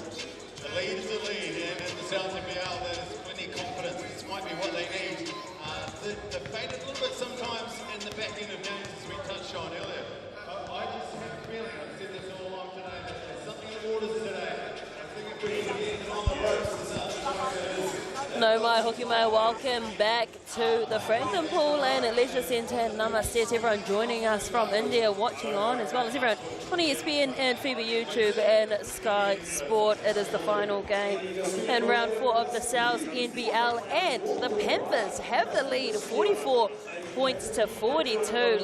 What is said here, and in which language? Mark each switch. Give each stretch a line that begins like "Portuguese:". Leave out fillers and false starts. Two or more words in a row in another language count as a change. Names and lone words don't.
English: The lead is the lead, and in the NZNBL there's plenty of confidence. This might be what they need. They've faded a little bit sometimes in the back end of games, as we touched on earlier. I just have a feeling, I've said this all along today, that there's something in the waters today. I think if we can get on the ropes,
Māori: No mai hoki mai,
English: welcome back to the Franklin Pulman Leisure Centre. Namaste to everyone joining us from India, watching on, as well as everyone on ESPN and FIBA YouTube and Sky Sport. It is the final game in round 4 of the SouthNBL, and the Panthers have the lead, 44 points to 42.